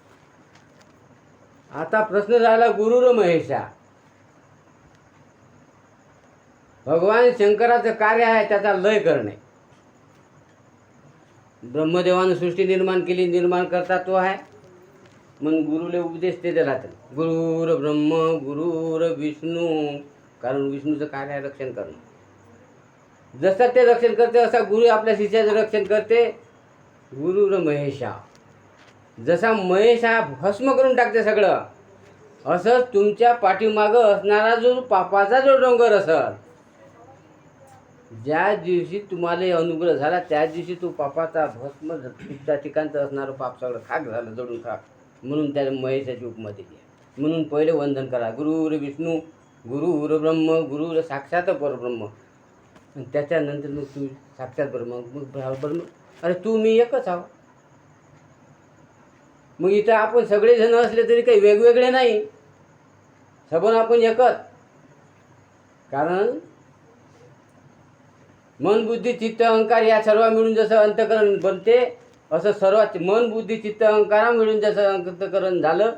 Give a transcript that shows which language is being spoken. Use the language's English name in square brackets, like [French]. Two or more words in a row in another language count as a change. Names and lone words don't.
[Marathi] आता प्रश्न राहिला [Sanskrit] गुरुर महेशा. [Marathi] भगवान शंकराचं कार्य आहे त्याचा लय करणे. ब्रह्मदेवानं सृष्टी निर्माण केली, निर्माण करता तो आहे, म्हणून गुरुले उपदेश ते दिला. [Sanskrit] गुरुर ब्रह्म गुरुर विष्णू, [Marathi] कारण विष्णूचं कार्य आहे रक्षण करणं. जसं ते रक्षण करते असा गुरु आपल्या शिष्याचं रक्षण करते. [Sanskrit] गुरुर महेशा, [Marathi] जसा महेश हा भस्म करून टाकते सगळं, असंच तुमच्या पाठीमागं असणारा जो पापाचा जो डोंगर असेल, ज्या दिवशी तुम्हाला अनुग्रह झाला त्या दिवशी तो पापाचा भस्म तुमच्या ठिकाणचं असणारं पाप सगळं खाक झालं, जडून खाक. म्हणून त्याला महेशाची उपमा दिली. म्हणून पहिले वंदन करा. [Sanskrit] गुरुर विष्णू गुरुर ब्रह्म, गुरुर साक्षात परब्रह्म. [Marathi] आणि त्याच्यानंतर मग तुम्ही साक्षात ब्रह्म, मग ब्रह्म, अरे तू मी एकच आहो. मग इथं आपण सगळेजण असले तरी काही वेगवेगळे नाही, सबन आपण एकच. कारण मन बुद्धी चित्त अहंकार या सर्व मिळून जसं अंतकरण बनते, असं सर्व मन बुद्धी चित्त अहंकारा मिळून जसं अंतकरण झालं.